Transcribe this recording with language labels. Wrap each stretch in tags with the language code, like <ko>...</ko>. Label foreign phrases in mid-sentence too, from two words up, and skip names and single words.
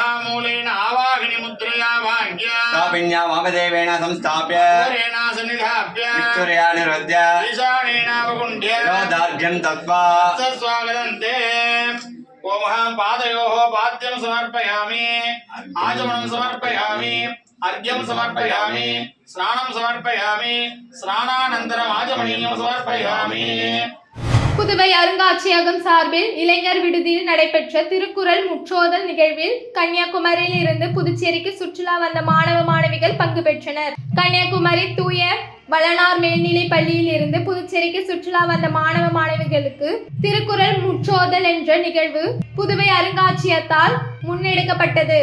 <sa>मूलेन आवाहिनी मुद्रया स्थापिन्या वामदेवेन संस्थाप्य विक्तुर्यानिरुद्ध्य दार्ढ्यं तत्त्वा स्वागतन्ते। ओमहं पादयोः पाद्यं समर्पयामि, आचमनं समर्पयामि, अर्घ्यं समर्पयामि, स्नानं समर्पयामि, स्नानानन्तरम् आचमनीयं समर्पयामि।</sa> <ta>புதுவை அருங்காட்சியகம் சார்பில் இளைஞர் விடுதியில் நடைபெற்ற திருக்குறள் முற்றோதல் நிகழ்வில் கன்னியாகுமரியில் இருந்து புதுச்சேரிக்கு சுற்றுலா வந்த மாணவ மாணவிகள் பங்கு பெற்றனர். கன்னியாகுமரி தூய வளனார் மேல்நிலை பள்ளியில் இருந்து புதுச்சேரிக்கு சுற்றுலா வந்த மாணவ மாணவிகளுக்கு திருக்குறள் முற்றோதல் என்ற நிகழ்வு புதுவை அருங்காட்சியகத்தால் முன்னெடுக்கப்பட்டது.</ta>